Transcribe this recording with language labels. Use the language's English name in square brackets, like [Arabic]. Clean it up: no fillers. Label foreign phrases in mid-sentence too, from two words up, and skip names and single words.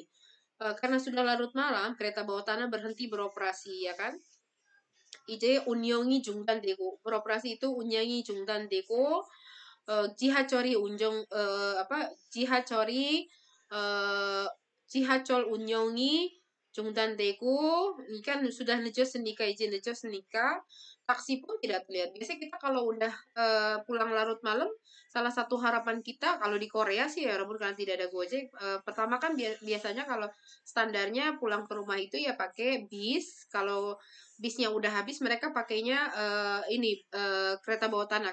[Indonesian] Karena sudah larut malam, kereta bawah tanah berhenti beroperasi, ya kan? [Korean] 이제 운영이 중단되고 [Indonesian] beroperasi itu [Korean] 운영이 중단되고 지하철이 지하철 운영이 중단되고 [Indonesian] ini kan sudah [Korean] 늦었으니까 이제 늦었으니까 [Indonesian] taksi pun tidak terlihat. Biasanya kita kalau udah pulang larut malam, salah satu harapan kita kalau di Korea sih ya, walaupun karena tidak ada Gojek, pertama kan biasanya kalau standarnya pulang ke rumah itu ya pakai bis. Kalau bisnya udah habis, mereka pakainya kereta bawah tanah.